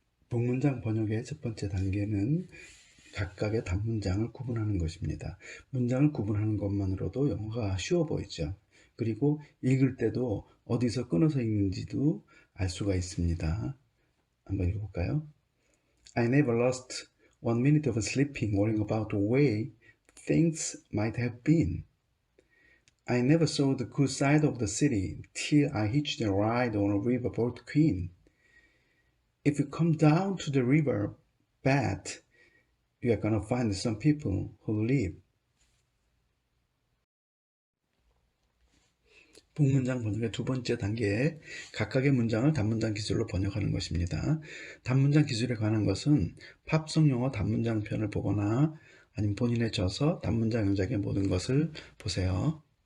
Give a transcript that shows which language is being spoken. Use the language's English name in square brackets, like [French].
[Korean] 복문장 번역의 첫 번째 단계는 각각의 단문장을 구분하는 것입니다. 문장을 구분하는 것만으로도 영어가 쉬워 보이죠. 그리고 읽을 때도 어디서 끊어서 읽는지도 알 수가 있습니다. 한번 읽어볼까요? [English] I never lost 1 minute of sleeping worrying about the way things might have been. I never saw the good side of the city till I hitched a ride on a riverboat queen. If you come down to the river bed, you are gonna find some people who live. [Korean] 복문장 번역의 두 번째 단계에 각각의 문장을 단문장 기술로 번역하는 것입니다. 단문장 기술에 관한 것은 팝송 영어 단문장 편을 보거나 아니면 본인에 져서 단문장 영작의 모든 것을 보세요.